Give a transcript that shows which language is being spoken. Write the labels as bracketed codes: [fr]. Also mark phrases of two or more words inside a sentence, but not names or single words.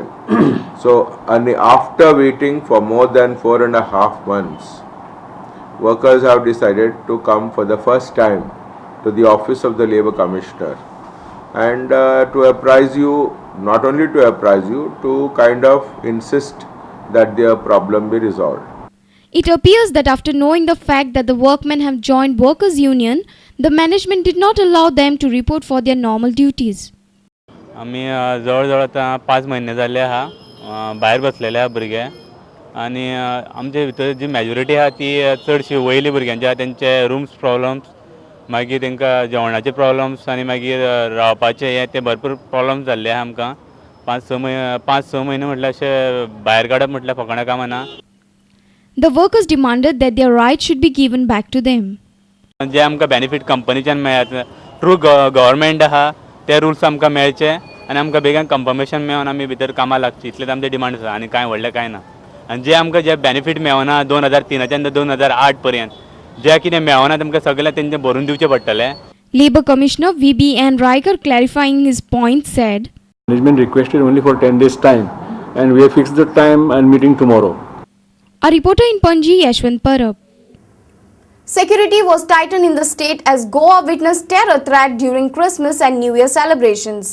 [en] So after waiting for more than 4.5 months, workers have decided to come for the first time to the office of the Labour Commissioner and to apprise you, not only to apprise you, to kind of insist that their problem be resolved. It appears that after knowing the fact that the workmen have joined Workers' Union, the management did not allow them to report for their normal duties. [kok] आम्ही जवळजवळ आता 5 महिने झाले आहा बाहेर बसलेले आहा भुरगे आणि आमचे भितर जी मेजॉरिटी आहा ती चडशी वयली भुरग्यांचे आहा त्यांचे [en] rooms problems [kok] मागीर तांकां जेवणाचे प्रॉब्लम्स आनी मागीर रावपाचे हे ते भरपूर प्रॉब्लम्स जाल्ले आहा आमकां 5-6 म्हयने म्हटल्यार अशें भायर काडप म्हटल्यार फकाणां कामां ना. [en] The workers demanded that their rights should be given back to them. [kok] जे आमकां बेनिफीट कंपनीच्यान मेळत [en] through government [kok] आहा ते रूल्स आमकां मेळचे आनी आमकां बेगीन कन्फर्मेशन मेळोन आमी भितर कामां लागची इतलेच आमचे डिमांड आसा आनी कांय व्हडलें कांय ना. आनी जे आमकां जे बेनिफीट मेळना 2003च्यान 2008 पर्यंत जे कितें मेळना तेमकां सगळें तेंचें भरून दिवचें पडटलें. [en] Labour Commissioner VBN Raigar, clarifying his point, said, Management requested only for 10 days time and we have fixed the time and meeting tomorrow. A reporter in Panji, Yashwant Parab. Security was tightened in the state as Goa witnessed terror threat during Christmas and New Year celebrations.